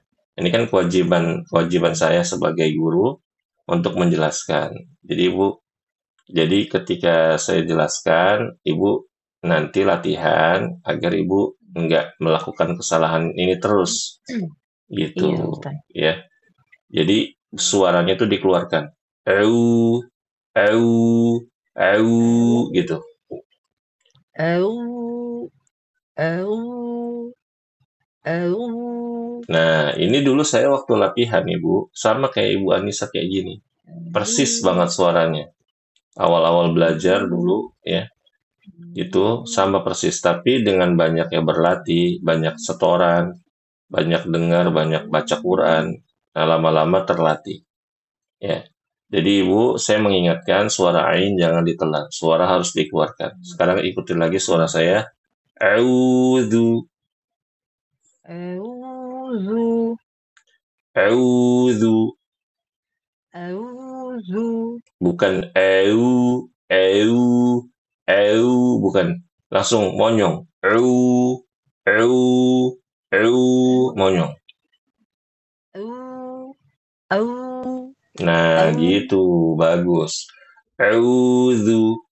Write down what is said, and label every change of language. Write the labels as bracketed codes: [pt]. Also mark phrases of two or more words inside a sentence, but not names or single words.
[id] Ini kan kewajiban kewajiban saya sebagai guru untuk menjelaskan. Jadi Ibu, jadi ketika saya jelaskan, Ibu nanti latihan agar Ibu enggak melakukan kesalahan ini terus Iya gitu Ustaz. ya. Jadi suaranya tuh dikeluarkan. Eu, eu, eu Au, gitu. au, au, au, Nah, ini dulu saya waktu latihan Ibu, sama kayak Ibu Anissa kayak gini. Persis banget suaranya. Awal-awal belajar dulu ya, itu sama persis. Tapi dengan banyak yang berlatih, banyak setoran, banyak dengar, banyak baca Quran, nah lama-lama terlatih. Ya. Jadi Ibu, saya mengingatkan suara ain jangan ditelan. Suara harus dikeluarkan. Sekarang ikuti lagi suara saya. A'udzu, Auzu, a'udzu. auzu. A'udzu. Bukan bukan. Langsung monyong. Monyong. Au. Au. Nah, Au. gitu. Bagus. A'udzu.